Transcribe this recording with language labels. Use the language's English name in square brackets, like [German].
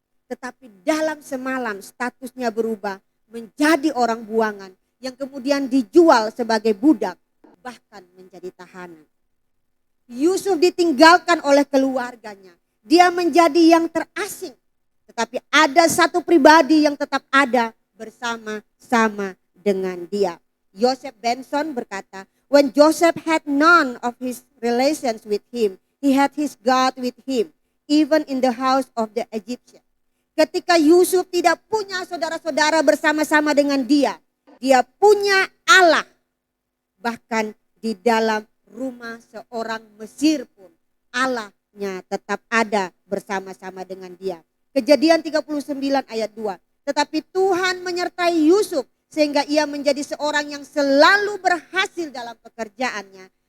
[Indonesian] Tetapi dalam semalam statusnya berubah menjadi orang buangan yang kemudian dijual sebagai budak, bahkan menjadi tahanan. Yusuf ditinggalkan oleh keluarganya. Dia menjadi yang terasing. Tetapi ada satu pribadi yang tetap ada bersama-sama dengan dia. [English] Joseph Benson [Indonesian] berkata, [English] when Joseph had none of his relations with him, he had his God with him, even in the house of the Egyptian. [Indonesian] Ketika Yusuf tidak punya saudara-saudara bersama-sama dengan dia, dia punya Allah. Bahkan di dalam rumah seorang Mesir pun Allahnya tetap ada bersama-sama dengan dia. Kejadian 39 ayat 2. Tetapi Tuhan menyertai Yusuf sehingga ia menjadi seorang yang selalu berhasil dalam pekerjaannya.